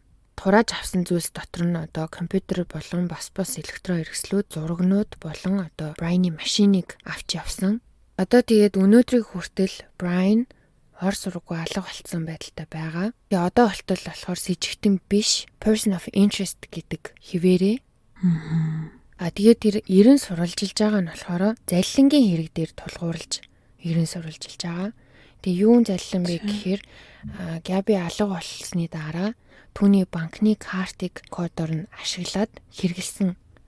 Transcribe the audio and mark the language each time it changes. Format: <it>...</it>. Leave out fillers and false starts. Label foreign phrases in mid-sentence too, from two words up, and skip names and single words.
<mn>Хурааж авсан зүйлс дотор нь одоо компьютер болон бас электрон хэрэгслүүд, зурагнууд болон одоо Brian-ы машиныг авч явсан. Одоо тэгээд өнөөдрийг хүртэл Brian ор сургуу алга болцсон байдалтай байгаа. Тэгээ одоо болтол болохоор сэжигтэн биш,</mn> <en>person of interest</en> <mn>гэдэг хിവэрээ. Тэгээд тэр 90 сурвалжилж байгаа нь болохоор залилангийн хэрэг дээр тулгуурлаж 90 сурвалжилж байгаа. Тэгээ юун залилан бэ гэхээр Габи алга болсны дараа түүний банкны картыг кодоор нь ашиглаад хэрэгэлсэн.</mn>